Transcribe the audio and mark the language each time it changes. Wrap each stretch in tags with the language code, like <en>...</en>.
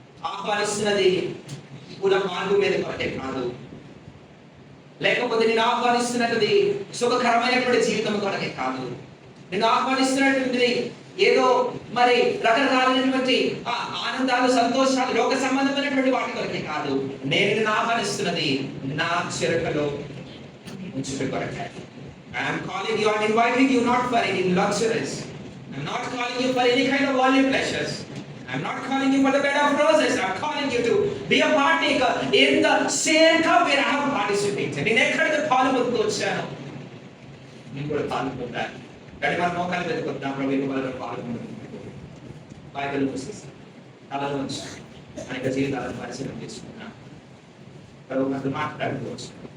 <te>ఆహ్వానిస్తున్నది కూడా మార్గం మీద కొరకే కాదు, లేకపోతే నేను ఆహ్వానిస్తున్నది సుఖకరమైనటువంటి జీవితం కొరకే కాదు. నేను ఆహ్వానిస్తున్నటువంటిది ఏదో మరి రకరకాలైనటువంటి ఆనందాలు, సంతోషాలు, లోక సంబంధమైనటువంటి వాటి కొరకే కాదు. నేను నిన్ను ఆహ్వానిస్తున్నది నా చెరకలో ఉంచుట కొరకే.</te> <en>I am calling you and inviting you not for any luxuries. I am not calling you for any kind of worldly pleasures. I I'm not calling you for the bed of roses. I'm calling you to be a partaker in the same cup where I have participated.</en> <te>నేను ఎక్కడికి పాలు పొందుకు వచ్చాను, నేను కూడా పాలు పొందాను. కానీ మన మోకాలు పెట్టుకుంటాం, ప్రభు వాళ్ళ పాలు పొందుకుంటాం. బైబిల్ చూసేసి తలలో వచ్చి అనేక జీవితాలను పరిశీలన చేసుకున్నాం. ప్రభు మనతో మాట్లాడుకోవచ్చు.</te>